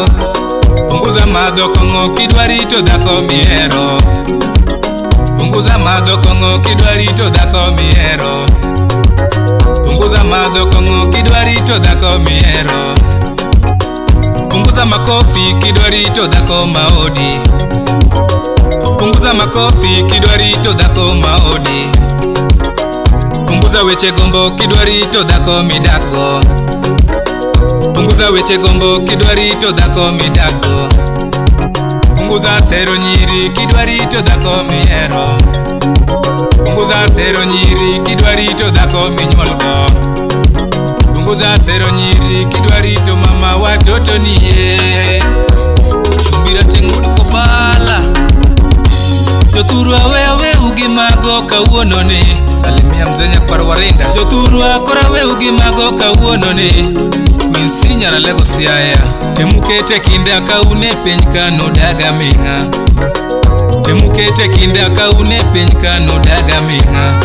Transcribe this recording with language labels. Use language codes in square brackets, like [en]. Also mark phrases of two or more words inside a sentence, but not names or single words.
[luo] Punguza madho kong'o kidwa rito dhako mihero. Punguza madho kong'o kidwa rito dhako mihero. Punguza madho kong'o kidwa rito dhako mihero. Punguza makofi kidwa rito dhako maodi. Punguza makofi kidwa rito dhako maodi. Punguza weche gombo kidwa rito dhako midakgo. Punguza weche gombo kidwa rito dhako midakgo. Punguza sero nyiri kidwa rito dhako mihero. Punguza sero nyiri kidwa rito dhako minyuolgo. Punguza sero nyiri kidwa rito [sw] mama watoto [luo] niye. Chumbira teng'ud kopala. Jothuru awe ugi mago kawuono ni. [sw] Salimia mzee [luo] Nyakwar Warinda. Jothuru akora ugi mago kawuono ni. Quincy nyara Lagos Siaya. Temukete kinde kaune piny kano daga ming'a. Temukete kinde kaune piny kano daga ming'a.